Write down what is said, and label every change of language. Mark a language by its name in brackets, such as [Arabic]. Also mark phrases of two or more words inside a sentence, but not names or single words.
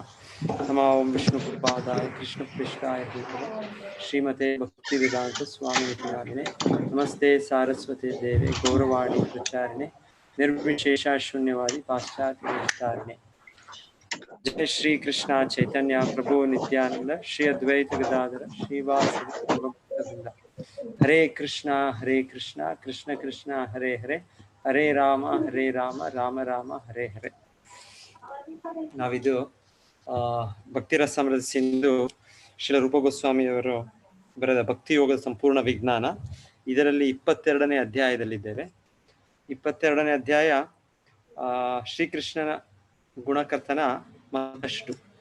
[Sanskrit] नमो ओं विष्णु पादाय कृष्ण प्रेष्ठाय भूतले श्रीमते भक्तिवेदान्त स्वामि नित्यनामिने नमस्ते सारस्वते देवे गौरवाणी प्रचारिणे निर्विशेष शून्यवादि पाश्चात्य वितारिणे. जय श्री कृष्ण चैतन्य प्रभु नित्यानन्द श्री अद्वैत गदाधर श्री वासादि गौरभक्त. हरे कृष्ण, कृष्ण कृष्ण, हरे हरे, हरे राम, राम राम, हरे हरे. [Kannada] ನಾವಿದು ಭಕ್ತಿರಸಾಮೃತ ಸಿಂಧು ಶ್ರೀಲ ರೂಪ ಗೋಸ್ವಾಮಿಯವರು ಬರೆದ ಭಕ್ತಿ ಯೋಗದ ಸಂಪೂರ್ಣ ವಿಜ್ಞಾನ, ಇದರಲ್ಲಿ 22ನೇ ಅಧ್ಯಾಯದಲ್ಲಿದ್ದೇವೆ. 22ನೇ ಅಧ್ಯಾಯ ಶ್ರೀಕೃಷ್ಣನ ಗುಣಕರ್ತನ ಮತ್ತಷ್ಟು.